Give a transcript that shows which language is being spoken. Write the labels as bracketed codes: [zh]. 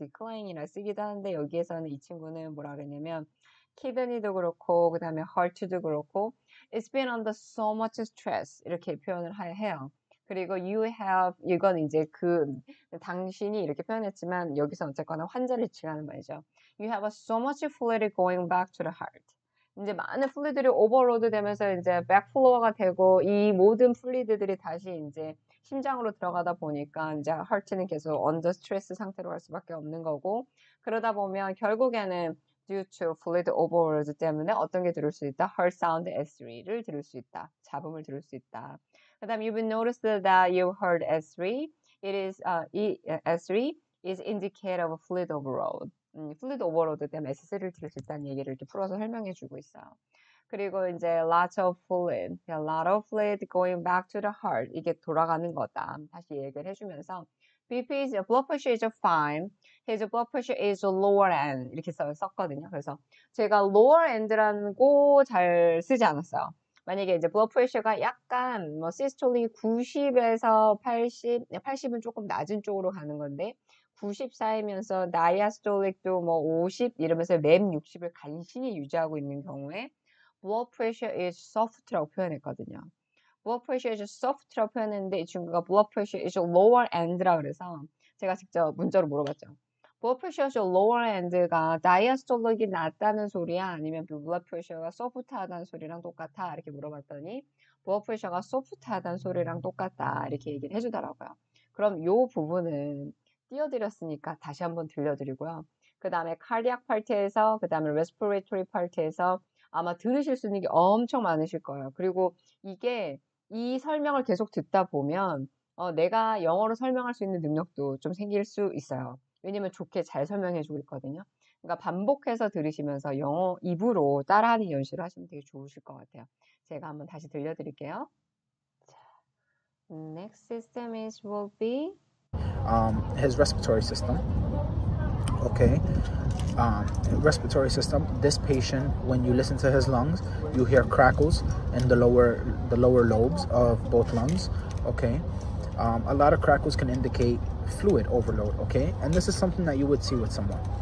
[ko] decline이라고 쓰기도 하는데 여기에서는 이 친구는 뭐라 그러냐면 kidney도 그렇고 그 다음에 heart도 그렇고 [en] it's been under so much stress [ko] 이렇게 표현을 해요. 그리고 [en] you have [ko] 이건 이제 당신이 이렇게 표현했지만 여기서 어쨌거나 환자를 칭하는 말이죠. [en] You have so much fluid going back to the heart. [ko] 이제 많은 플루이드들이 오버로드 되면서 이제 백플로어가 되고 이 모든 플루이드들이 다시 이제 심장으로 들어가다 보니까 이제 하트는 계속 언더 스트레스 상태로 갈 수밖에 없는 거고 그러다 보면 결국에는 [en] due to fluid overload [ko] 때문에 어떤 게 들을 수 있다? heart sound S3를 들을 수 있다. 잡음을 들을 수 있다. 그다음 [en] you've noticed that you heard S3. It is S3 is indicator of fluid overload. [ko] 플루이드 오버로드 때문에 S3를 들을 수 있다는 얘기를 이렇게 풀어서 설명해 주고 있어요. 그리고 이제 [en] lots of fluid, a lot of fluid going back to the heart. [ko] 이게 돌아가는 거다. 다시 얘기를 해주면서 [en] BP is blood pressure is fine. His blood pressure is lower end. [ko] 이렇게 썼거든요. 그래서 제가 [en] lower end [ko] 라고 잘 쓰지 않았어요. 만약에 이제 blood pressure가 약간 뭐 시스톨릭이 90에서 80, 80은 조금 낮은 쪽으로 가는 건데 94이면서 다이아스톨릭도 뭐 50 이러면서 램 60을 간신히 유지하고 있는 경우에 [en] blood pressure is soft [ko] 라고 표현했거든요. [en] blood pressure is soft [ko] 라고 표현했는데 이 친구가 [en] blood pressure is lower end [ko] 라 그래서 제가 직접 문자로 물어봤죠. [en] blood pressure is lower end가 [ko] 다이아스톨릭이 낮다는 소리야? 아니면 blood pressure가 soft하다는 소리랑 똑같아? 이렇게 물어봤더니 blood pressure가 soft하다는 소리랑 똑같다 이렇게 얘기를 해주더라고요. 그럼 이 부분은 띄워드렸으니까 다시 한번 들려드리고요. 그 다음에 cardiac 파트에서 그 다음에 respiratory 파트에서 아마 들으실 수 있는 게 엄청 많으실 거예요. 그리고 이게 이 설명을 계속 듣다 보면 내가 영어로 설명할 수 있는 능력도 좀 생길 수 있어요. 왜냐면 좋게 잘 설명해 주고 있거든요. 그러니까 반복해서 들으시면서 영어 입으로 따라하는 연습을 하시면 되게 좋으실 것 같아요. 제가 한번 다시 들려드릴게요. [en] Next system will be his respiratory system. Okay. Respiratory system. This patient, when you listen to his lungs, you hear crackles in the lower lobes of both lungs. Okay. A lot of crackles can indicate fluid overload. Okay, and this is something that you would see with someone.